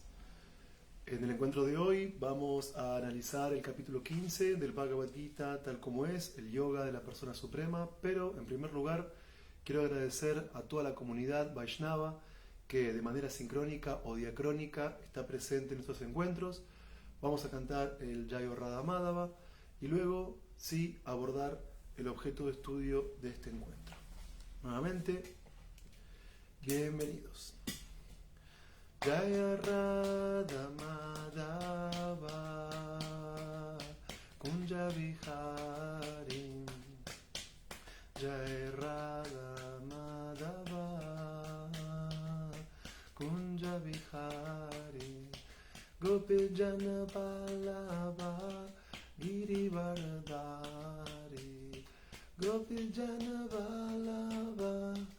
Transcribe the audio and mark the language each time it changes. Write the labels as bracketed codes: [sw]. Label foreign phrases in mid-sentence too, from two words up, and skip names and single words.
[es] En el encuentro de hoy vamos a analizar el capítulo 15 del Bhagavad Gita tal como es, el yoga de la persona suprema, pero en primer lugar quiero agradecer a toda la comunidad Vaishnava que de manera sincrónica o diacrónica está presente en estos encuentros. Vamos a cantar el Jayo Radha Madhava y luego sí abordar el objeto de estudio de este encuentro. Nuevamente, bienvenidos. [sa] जय राधा माधव कुञ्ज विहारी जय राधा माधव कुञ्ज विहारी गोपी जन वल्लभ गिरिवर्धारी गोपी जन वल्लभ